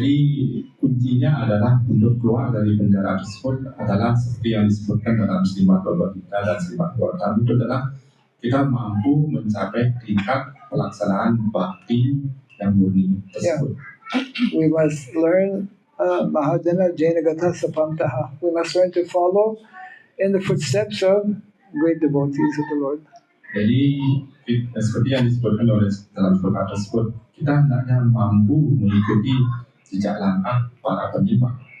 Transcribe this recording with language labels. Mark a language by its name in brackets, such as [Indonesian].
[Indonesian] Jadi kuncinya adalah untuk keluar dari penjara tersebut adalah seperti yang disebutkan dalam Srimad Bhagavad Gita dan Srimad Bhagavatam, itu adalah kita mampu mencapai tingkat pelaksanaan bakti yang murni tersebut. [English] We must learn Mahajana Jainagata Sapantaha. We must learn to follow in the footsteps of great devotees of the Lord. [Indonesian] Jadi seperti yang disebutkan oleh dalam surat tersebut, kita hendaknya mampu mengikuti jejak langkah para penyembah.